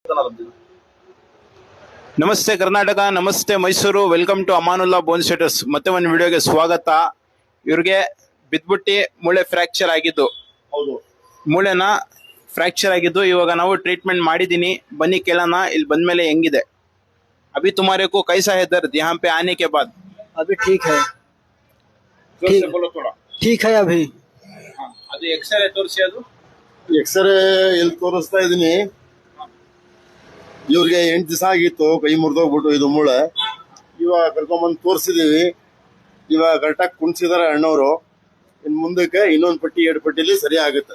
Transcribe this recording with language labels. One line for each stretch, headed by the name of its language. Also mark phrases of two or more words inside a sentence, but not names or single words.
Kannada: ನಮಸ್ತೆ ಕರ್ನಾಟಕ, ನಮಸ್ತೆ ಮೈಸೂರು.
English: welcome to
Kannada: ಅಮಾನುಲ್ಲಾ ಬೋನ್ ಸೆಟರ್ಸ್. ಮತ್ತೆ ಒಂದು ವಿಡಿಯೋಗೆ ಸ್ವಾಗತ. ಇವ್ರಿಗೆ ಬಿದ್ಬಿಟ್ಟು ಮೂಳೆ ಫ್ರಾಕ್ಚರ್ ಆಗಿದ್ದು, ಮೂಳೆನ ಫ್ರಾಕ್ಚರ್ ಆಗಿದ್ದು ಇವಾಗ ನಾವು ಟ್ರೀಟ್ಮೆಂಟ್ ಮಾಡಿದೀನಿ. ಬನ್ನಿ ಕೇಳೋಣ ಇಲ್ಲಿ ಬಂದ್ಮೇಲೆ ಹೆಂಗಿದೆ.
Hindi: अभी तुम्हारे को कैसा है दर्द यहाँ पे आने के बाद? अभी ठीक है, जोर से बोलो थोड़ा. ठीक है अभी.
Kannada: ಅದು ಎಕ್ಸ್ರೇ ತೋರಿಸಿ. ಅದು ಎಕ್ಸ್ರೇ ಎಲ್ಲಿ ತೋರಿಸ್ತಾ ಇದೀನಿ. ಇವ್ರಿಗೆ 8 ದಿವಸ ಆಗಿತ್ತು, ಕೈ ಮುರಿದೋಗ್ಬಿಟ್ಟು ಇದು ಮೂಳೆ. ಇವಾಗ ಕರ್ಕೊಂಬಂದು ತೋರಿಸಿದೀವಿ. ಇವಾಗ ಕರೆಕ್ಟಾಗಿ ಕುಣಿಸಿದಾರೆ ಅಣ್ಣವರು. ಇನ್ ಮುಂದಕ್ಕೆ ಇನ್ನೊಂದು ಪಟ್ಟಿ 2 ಪಟ್ಟಿಲಿ ಸರಿ ಆಗತ್ತೆ.